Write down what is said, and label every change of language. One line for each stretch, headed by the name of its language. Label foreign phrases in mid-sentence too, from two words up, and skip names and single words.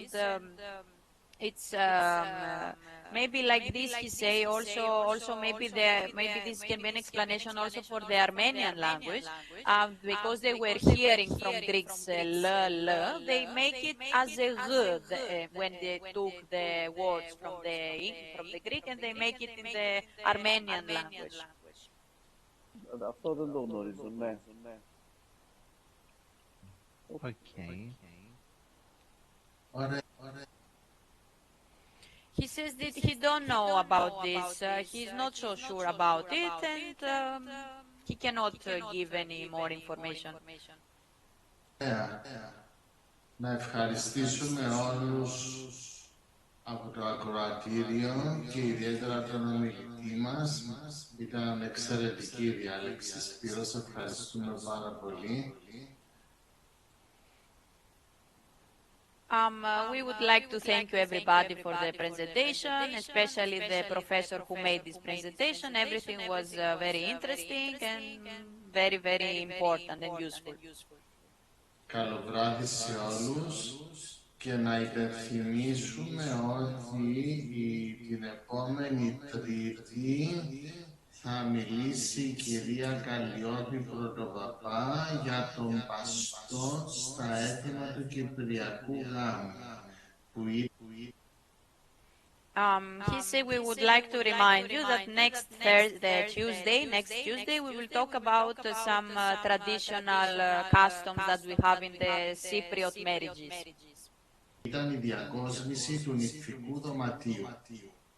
English: It's maybe like this he say also maybe this can be an explanation also for the Armenian language because they were hearing from Greeks l, they make it as a g when they took the words from the Greek and they make it in the Armenian language.
Greek: Αυτό δεν το γνωρίζω, ναι.
English: Okay. He says that he don't know about this. He's not so sure about it, and he cannot give any more information.
Greek: Να ευχαριστήσουμε όλους από το ακροατήριο και ιδιαίτερα τον ομιλητή μας. Ήταν εξαιρετική η διάλεξη. Σπύρο, σε ευχαριστούμε πάρα πολύ.
English: We would like to thank you everybody for the presentation, especially the professor who made this presentation. Everything was very interesting and very, very important and useful.
Greek: Καλό βράδυ σε όλους και να υπενθυμίσουμε ότι την επόμενη Τρίτη θα μιλήσει η κυρία Καλλιώτη Πρωτοπαπά για τον Παστό στα έθιμα του Κυπριακού γάμου.
English: He said we would like to remind you that next Tuesday, we will talk about some traditional customs that we have in the Cypriot marriages.
Greek: Ήταν η διακόσμηση του νηφικού δωματίου.